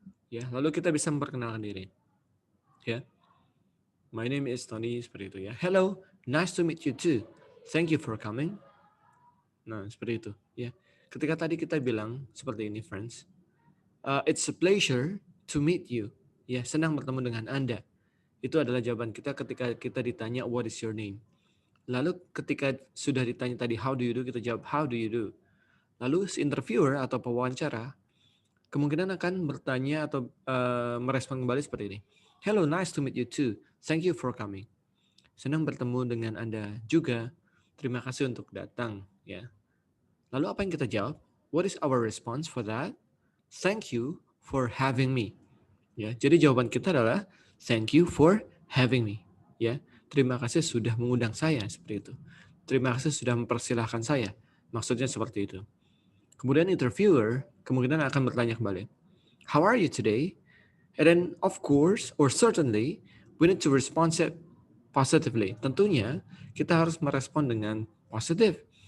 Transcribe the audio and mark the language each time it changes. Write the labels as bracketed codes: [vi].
[id] Ya, lalu kita bisa memperkenalkan diri. [en] Ya. My name is Tony, [id] seperti itu ya. [en] Hello, nice to meet you too. Thank you for coming. [id] Nah, seperti itu ya. Ketika tadi kita bilang seperti ini, [en] friends. It's a pleasure to meet you. [id] Ya, senang bertemu dengan Anda. Itu adalah jawaban kita ketika kita ditanya [en] what is your name. [id] Lalu ketika sudah ditanya tadi [en] how do you do, [id] kita jawab how do you do. Lalu si interviewer atau pewawancara kemungkinan akan bertanya atau merespon kembali seperti ini. [en] Hello, nice to meet you too. Thank you for coming. [id] Senang bertemu dengan Anda juga. Terima kasih untuk datang. Ya. Lalu apa yang kita jawab? [en] What is our response for that? Thank you for having me. [id] Ya, jadi jawaban kita adalah [en] thank you for having me. [id] Ya, terima kasih sudah mengundang saya seperti itu. Terima kasih sudah mempersilahkan saya. Maksudnya seperti itu. Kemudian interviewer kemungkinan akan bertanya kembali. [en] How are you today? And then of course or certainly we need to respond positively. [id] Tentunya kita harus merespon dengan positif.